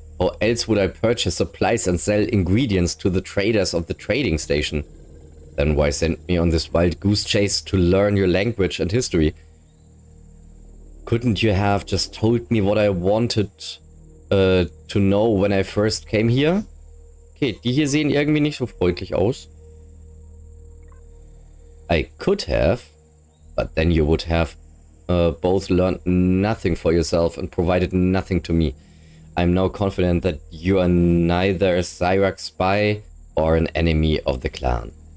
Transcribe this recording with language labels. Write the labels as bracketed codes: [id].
[en] How else would I purchase supplies and sell ingredients to the traders of the trading station? Then why send me on this wild goose chase to learn your language and history? Couldn't you have just told me what I wanted to know when I first came here? [de] Okay, die hier sehen irgendwie nicht so freundlich aus. [en] I could have, but then you would have both learned nothing for yourself and provided nothing to me. I'm now confident that you are neither a Zirax spy or an enemy of the clan.